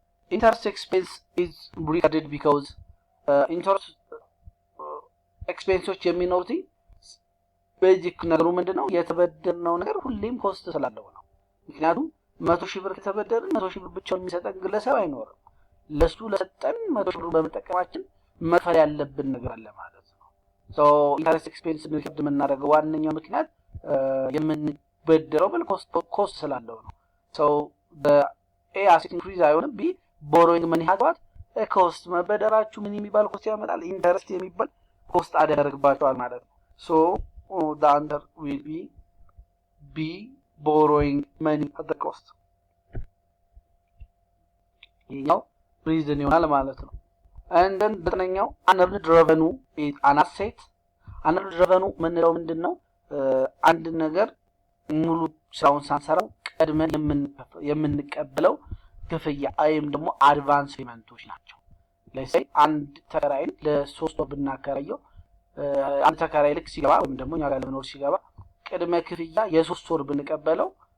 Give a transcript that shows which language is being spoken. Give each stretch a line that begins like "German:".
English: interest expense is recorded because interest expenses
Amharic: የሚኖሩት ቤዚክ ነገሩ ምንድነው የተበደርነው ነገር ሁሌም ኮስት ስላለው ነው። ምክንያቱም 100,000 ብር ከተበደርን 100,000 ብር ብቻውን የሚሰጠን ግለሰብ አይኖርም። ለሱ ለሰጠን 100,000 ብር በመጠቀማችን መክፈል ያለብን ነገር አለ ማለት ነው። ሶ ኢንተረስት ኤክስፔንስ ሪከርድ የምናደርገው ዋነኛው ምክንያት የምንበደረው ኮስት ስላለው ነው። ሶ በኤ አሴት ኢንክሪዝ አይሆንም። ቢ ቦሮዊንግ ምን ያህል ኮስት መበደራችሁ ምን የሚባል ኮስት ያመጣል? ኢንተረስት የሚባል ኮስት አደረግባቸዋል ማለት ነው። ሶ
English: the answer will be B, borrowing money at the cost.
Amharic: ይሄኛው ሪዝን ይሆናል ማለት ነው።
English: and then በተኛው unearned revenue is an asset.
Amharic: unearned revenue ምንለው ምንድነው? አንድ ነገር ሙሉ ስራውን ሳንሰራው ቀድመን የምንቀበለው ክፍያ ወይም ደግሞ አድቫንስ ፔመንቶች ናቸው። ለምሳሌ አንድ ተከራይን ለ3 ወር ብናከራየው አንድ ተከራይ ልክ ሲገባ ወይም ደግሞ እኛ ጋር ለመኖር ሲገባ ቅድመ ክፍያ የ3 ወር ብንቀበለው